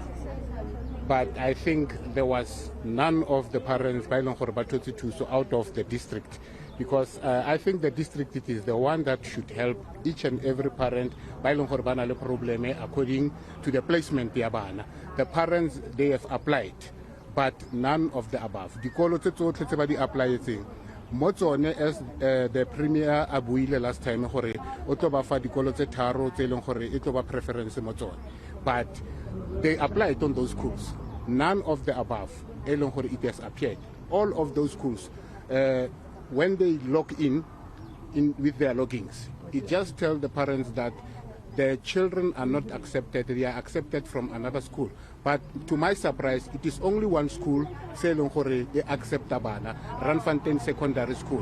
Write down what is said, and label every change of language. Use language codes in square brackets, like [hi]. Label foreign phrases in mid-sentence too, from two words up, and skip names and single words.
[en] But I think there was none of the parents out of the district, because I think the district it is the one that should help each and every parent according to the placement. The parents, they have applied, but none of the above. [tn] Dikolo tse tsotlhe tse ba di applyetseng mo tsone [en] as the premier [tn] a buile [en] last time [tn] gore o tlo ba fa dikolo tse tharo tse leng gore e tlo ba preference mo tsone, [en] but they applied on those schools. None of the above [tn] e leng gore [en] it has appeared. All of those schools, when they log in with their logins, it just tells the parents that the children are not accepted, they are accepted from another school. But to my surprise, it is only one school, they accept Abana, Randfontein Secondary School.